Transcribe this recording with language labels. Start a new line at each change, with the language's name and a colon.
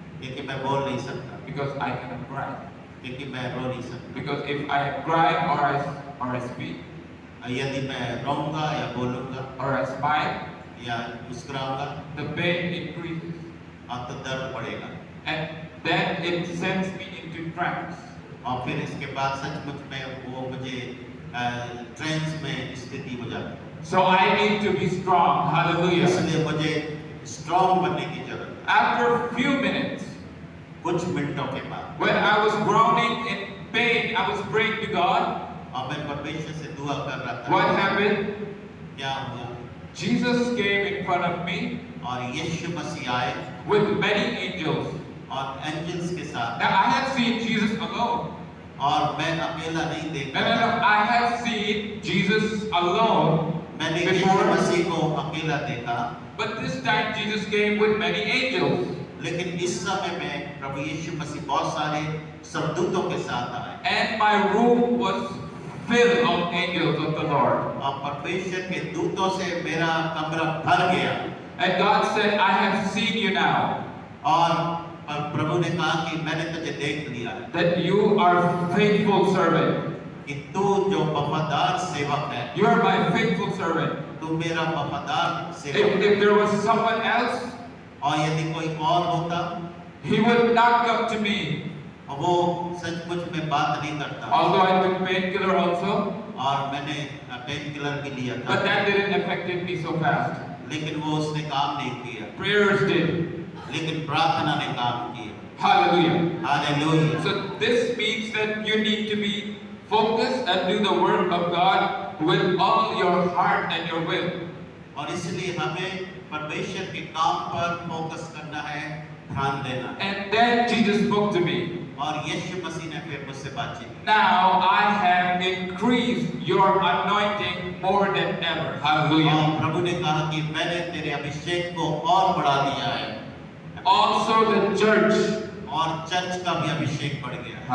Hindi: क्योंकि मैं बोल नहीं सकता,
English: because I cannot cry,
Hindi: क्योंकि मैं रो नहीं सकता।
English: because if I cry or I speak
Hindi: यदि मैं रोऊंगा या बोलूंगा
English: or I smile,
Hindi: या मुस्कुराऊंगा
English: the pain increases,
Hindi: और तो दर्द बढ़ेगा,
English: and then it sends me into trance.
Hindi: और फिर इसके बाद सचमुच में वो मुझे ट्रेंस में स्थिति हो जाती है।
English: So I need to be strong. Hallelujah.
Hindi: इसलिए मुझे स्ट्रॉन्ग बनने की जरूरत है।
English: After a few minutes,
Hindi: कुछ मिनटों के बाद
English: when I was groaning in pain, I was praying to God.
Hindi: और मैं परमेश्वर से दुआ कर रहा था।
English: What happened?
Hindi: क्या हुआ?
English: Jesus came in front of me
Hindi: और यीशु मसीह आए
English: with many angels.
Hindi: और एंजल्स के साथ।
English: Now I have seen Jesus alone.
Hindi: और मैं अकेला नहीं देखा।
English: No. I have seen Jesus alone
Hindi: मैंने यीशु
English: before,
Hindi: मसीह को अकेला देखा,
English: but this time Jesus came with many angels.
Hindi: लेकिन इस समय में प्रभु यीशु मसीह बहुत सारे स्वर्गदूतों के साथ आए।
English: And my room was filled of angels of the Lord.
Hindi: और परमेश्वर के दूतों से मेरा कमरा भर गया।
English: And God said, I have seen you now.
Hindi: और प्रभु ने कहा कि मैंने तुझे देख लिया है,
English: That you are faithful servant.
Hindi: कि तू जो वफादार सेवक है,
English: You are my faithful servant.
Hindi: तू मेरा वफादार सेवक है।
English: If there was someone else,
Hindi: और यदि कोई और होता,
English: he would not come to me.
Hindi: वो सचमुच में बात नहीं करता।
English: Although I took painkiller also,
Hindi: और मैंने पेन किलर भी लिया था,
English: but that didn't affect me so fast.
Hindi: लेकिन वो उसने काम नहीं किया,
English: Prayers did.
Hindi: लेकिन प्रार्थना ने काम किया।
English: Hallelujah.
Hindi: Hallelujah.
English: So this means that you need to be focused and do the work of God with all your heart and your will.
Hindi: और इसलिए हमें परमेश्वर के काम पर फोकस करना है, ध्यान देना है।
English: And then Jesus spoke to me.
Hindi: और यीशु मसीह ने फिर मुझसे बातचीत की।
English: Now I have increased your anointing more than ever. Hallelujah.
Hindi: और प्रभु ने कहा कि मैंने तेरे अभिषेक को और बढ़ा दिया है।
English: Also the church.
Hindi: और चर्च का भी अभिषेक बढ़ गया।